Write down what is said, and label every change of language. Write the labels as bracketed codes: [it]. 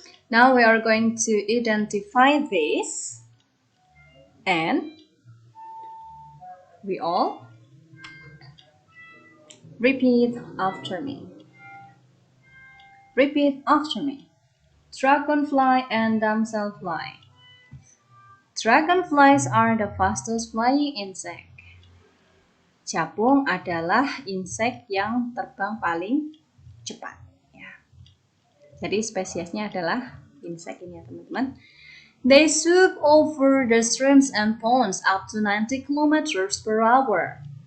[en] Now we are going to identify this and we all repeat after me. Repeat after me. Dragonfly and damselfly. Dragonflies are the fastest flying insect. [id] Capung adalah insek yang terbang paling cepat. Ya. Jadi spesiesnya adalah insek ini ya teman-teman. [en] They swoop over the streams and ponds up to 90 kilometers per hour.